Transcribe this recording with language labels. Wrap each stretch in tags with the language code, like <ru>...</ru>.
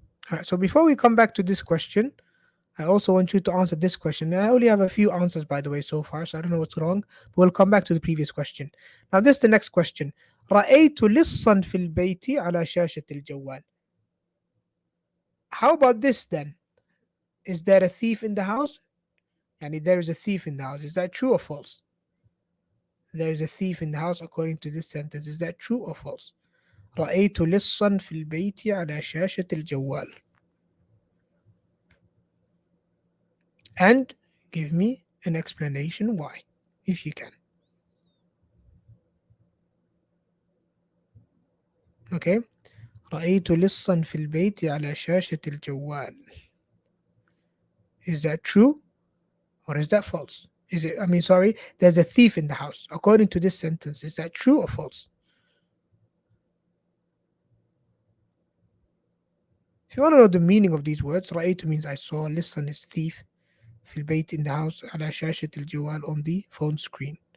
<en>All right, so before we come back to this question, I also want you to answer this question. I only have a few answers, by the way, so far, so I don't know what's wrong, but we'll come back to the previous question. Now, this is the next question.</en> <ar>رأيت لصا في البيت على شاشة الجوال.</ar> <en>How about this then? Is there a thief in the house? And there is a thief in the house. Is that true or false? There is a thief in the house according to this sentence. Is that true or false?</en> <ar>رأيت لصا في البيت على شاشة الجوال.</ar> <en>And give me an explanation why, if you can. Okay.</en> <ar>رأيت لصا في البيت على شاشة الجوال.</ar> <en>Is that true or is that false? There's a thief in the house. According to this sentence, is that true or false? If you want to know the meaning of these words, رأيت means I saw, listen is thief,</en> <ar>في البيت</ar> <en>in the house,</en> <ar>على شاشة الجوال</ar> <en>on the phone screen.</en>